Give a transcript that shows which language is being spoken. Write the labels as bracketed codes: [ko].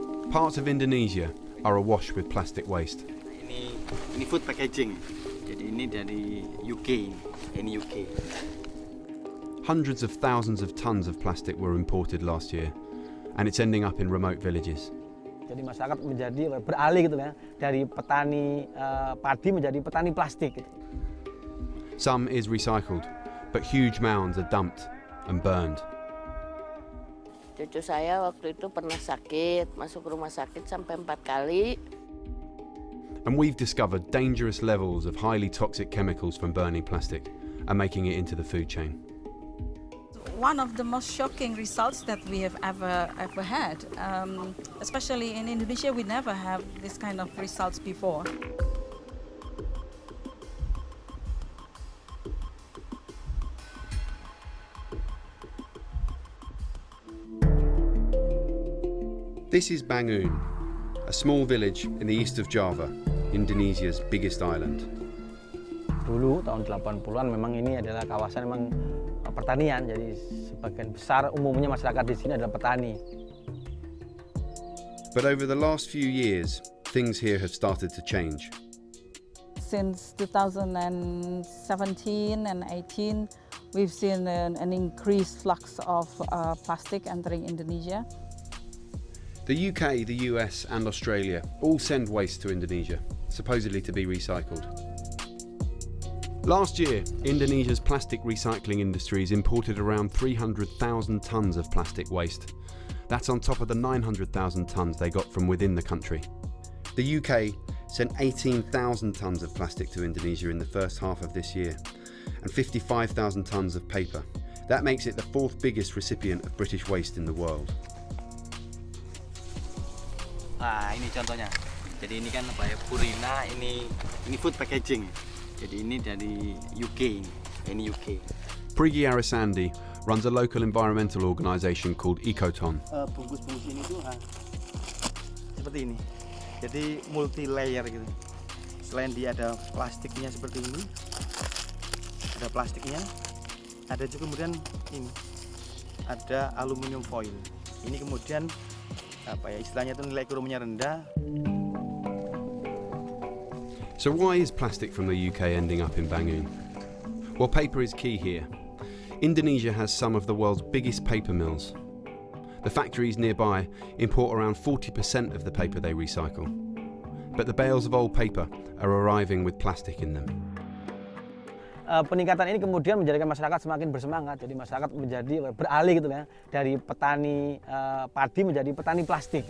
[en] Parts of Indonesia are awash with plastic waste. [id] Ini [en] food packaging. [id] Jadi ini dari UK. Ini UK. [en] Hundreds of thousands of tons of plastic were imported last year, and it's ending up in remote villages. [id] Jadi masyarakat menjadi beralih gitu ya, dari petani padi menjadi petani plastik. Gitu. [en] Some is recycled, but huge mounds are dumped and burned. [id] Cucu saya waktu itu pernah sakit, masuk rumah sakit sampai 4 kali. [en] And we've discovered dangerous levels of highly toxic chemicals from burning plastic and making it into the food chain. One of the most shocking results that we have ever had, especially in Indonesia, we never have this kind of results before. This is Bangun, a small village in the east of Java, Indonesia's biggest island. [id] Dulu tahun 80-an memang ini adalah kawasan memang pertanian, jadi sebagian besar umumnya masyarakat di sini adalah petani. [en] But over the last few years, things here have started to change. Since 2017 and 18, we've seen an increased flux of plastic entering Indonesia. The UK, the US and Australia all send waste to Indonesia, supposedly to be recycled. Last year, Indonesia's plastic recycling industries imported around 300,000 tonnes of plastic waste. That's on top of the 900,000 tonnes they got from within the country. The UK sent 18,000 tonnes of plastic to Indonesia in the first half of this year, and 55,000 tonnes of paper. That makes it the fourth biggest recipient of British waste in the world. [id] Nah, ini contohnya. Jadi ini kan apa ya, Purina, ini [en] food packaging. [id] Jadi ini dari UK, ini UK. [en] Priggy Arisandi runs a local environmental organisation called Ecoton. [id] Bungkus-bungkus ini tuh seperti ini. Jadi multi layer gitu. Selain dia ada plastiknya seperti ini, ada plastiknya, ada juga kemudian ini, ada aluminium foil. Ini kemudian apa ya, istilahnya itu nilai kerumunnya rendah. [en] So why is plastic from the UK ending up in Bangun? Well, paper is key here. Indonesia has some of the world's biggest paper mills. The factories nearby import around 40% of the paper they recycle. But the bales of old paper are arriving with plastic in them. [id] Peningkatan ini kemudian menjadikan masyarakat semakin bersemangat. Jadi masyarakat menjadi beralih gitu ya, dari petani padi menjadi petani plastik.